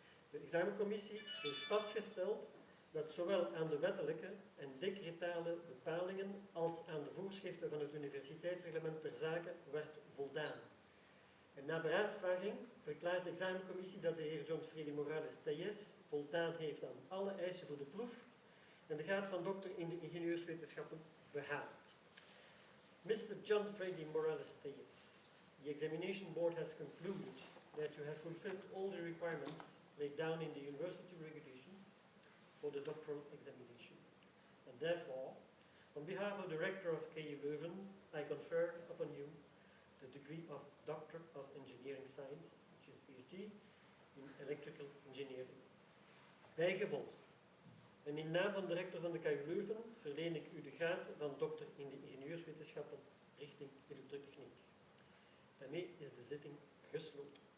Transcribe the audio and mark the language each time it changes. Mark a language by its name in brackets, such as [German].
[Dutch] De examencommissie heeft vastgesteld dat zowel aan de wettelijke en decretale bepalingen als aan de voorschriften van het universiteitsreglement ter zake werd voldaan. En na beraadslaging verklaart de examencommissie dat de heer John Freddy Morales Tellez voldaan heeft aan alle eisen voor de proef en de graad van dokter in de ingenieurswetenschappen behaalt. [English] Mr. John Freddy Morales Tellez, the examination board has concluded that you have fulfilled all the requirements laid down in the university regulations for the doctoral examination. And therefore, on behalf of the rector of KU Leuven, I confer upon you the degree of Doctor of Engineering Science, which is PhD, in Electrical Engineering. [Dutch] Bijgevolg. En in naam van de rector van de KU Leuven verleen ik u de graad van dokter in de ingenieurswetenschappen richting elektrotechniek. Daarmee is de zitting gesloten.